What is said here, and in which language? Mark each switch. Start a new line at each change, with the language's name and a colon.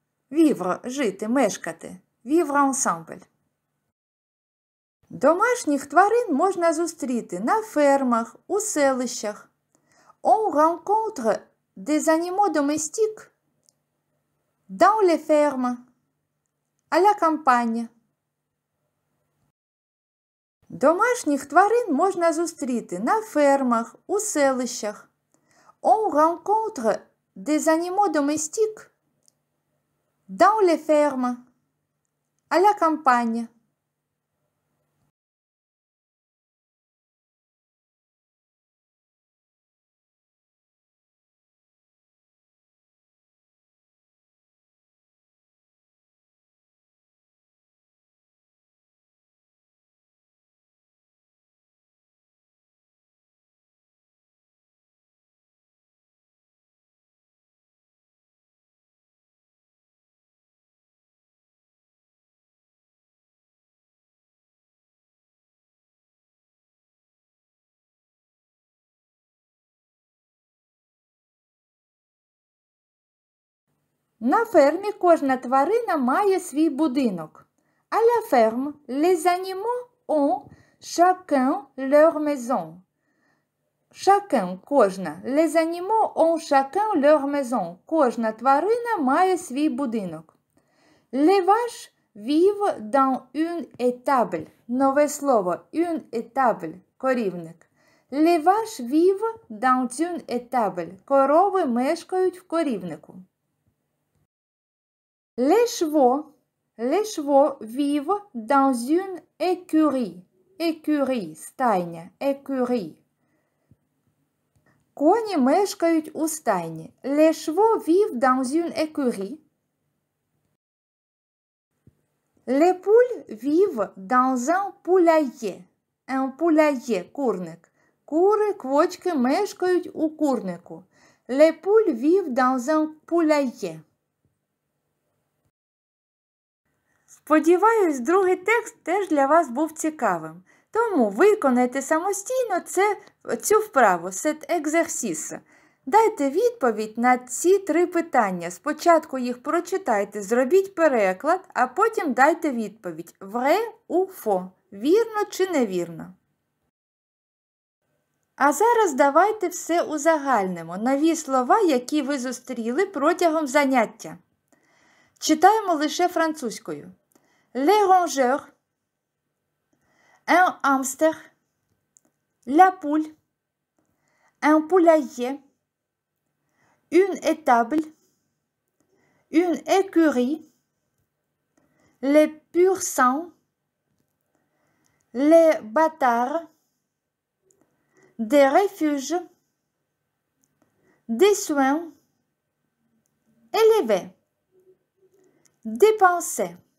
Ukrainian: Vivre – жити, мешкати.
French: Vivre ensemble.
Ukrainian: Домашніх тварин можна зустріти на фермах, у селищах.
French: On rencontre des animaux domestiques dans les fermes, à la campagne.
Ukrainian: Домашніх тварин можна зустріти на фермах, у селищах.
French: On rencontre des animaux domestiques dans les fermes, à la campagne.
Ukrainian: На фермі кожна тварина має свій будинок.
French: À la ferme, les animaux ont chacun leur maison. Chacun – кожна. Les animaux ont chacun leur maison.
Ukrainian: Кожна тварина має свій будинок.
French: Les vaches vivent dans une étable.
Ukrainian: Нове слово – une étable – корівник.
French: Les vaches vivent dans une étable.
Ukrainian: Корови мешкають в корівнику.
French: Les chevaux vivent dans une écurie. Écurie – стайня, écurie.
Ukrainian: Коні мешкають у стайні.
French: Les chevaux vivent dans une écurie. Les poules vivent dans un poulailler. Un poulailler – курник.
Ukrainian: Кури, квочки мешкають у курнику.
French: Les poules vivent dans un poulailler.
Ukrainian: Сподіваюсь, другий текст теж для вас був цікавим. Тому виконайте самостійно цю вправу,
French: cet exercice.
Ukrainian: Дайте відповідь на ці 3 питання. Спочатку їх прочитайте, зробіть переклад, а потім дайте відповідь.
French: Vrai ou faux?
Ukrainian: Вірно чи невірно? А зараз давайте все узагальнимо. Нові слова, які ви зустріли протягом заняття. Читаємо лише французькою.
French: Les rongeurs, un hamster, la poule, un poulailler, une étable, une écurie, les pur sang, les bâtards, des refuges, des soins, élever, dépenser.